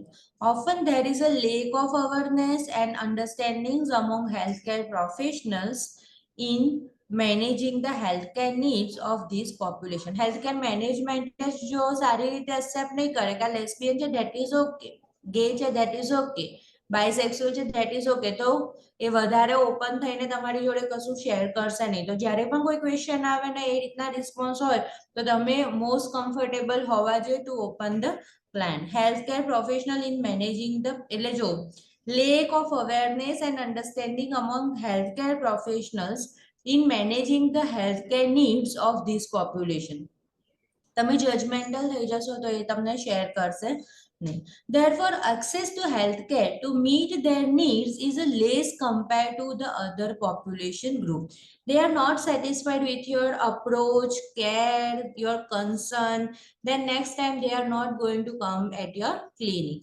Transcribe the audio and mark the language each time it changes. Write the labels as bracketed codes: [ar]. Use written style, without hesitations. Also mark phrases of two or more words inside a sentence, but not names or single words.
[en] Often there is a lack of awareness and understandings among healthcare professionals in managing the healthcare needs of this population. Healthcare management [hi] जो सारी रीते [en] accept [hi] नहीं करेगा, [en] lesbian है that is okay, gay है that is okay, bisexual છે that is okay, [gu] તો એ વધારે ઓપન થઈને તમારી જોડે કશું શેર કરશે નહીં. તો જ્યારે પણ કોઈ ક્વેશ્ચન આવે ને એ રીતના રિસ્પોન્સ હોય તો તમે [en] most comfortable [gu] હોવા જોઈએ [en] to open the plan. healthcare professional in managing the, [gu] એટલે જો [en] lack of awareness and understanding among healthcare professionals in managing the healthcare needs of this population. [gu] તમે જજમેન્ટલ થઈ જશો તો એ તમને શેર કરશે [en] Therefore, access to healthcare to meet their needs is less compared to the other population group. They are not satisfied with your approach, care, your concern. Then next time they are not going to come at your clinic.